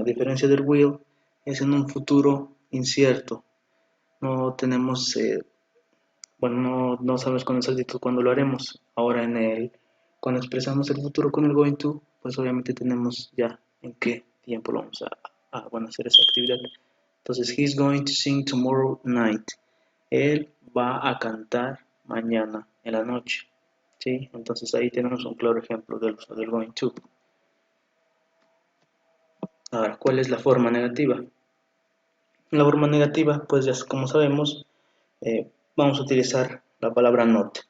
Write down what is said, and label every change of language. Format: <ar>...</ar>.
<es>A diferencia del will, es en un futuro incierto. No tenemos, no sabemos con exactitud cuándo lo haremos. Ahora cuando expresamos el futuro con el going to, pues obviamente tenemos ya en qué tiempo lo vamos a hacer esa actividad. Entonces,</es> <en>he's going to sing tomorrow night.</en> <es>Él va a cantar mañana en la noche. ¿Sí? Entonces ahí tenemos un claro ejemplo del uso del going to. Ahora, ¿cuál es la forma negativa? La forma negativa, pues ya como sabemos, vamos a utilizar la palabra not.</es>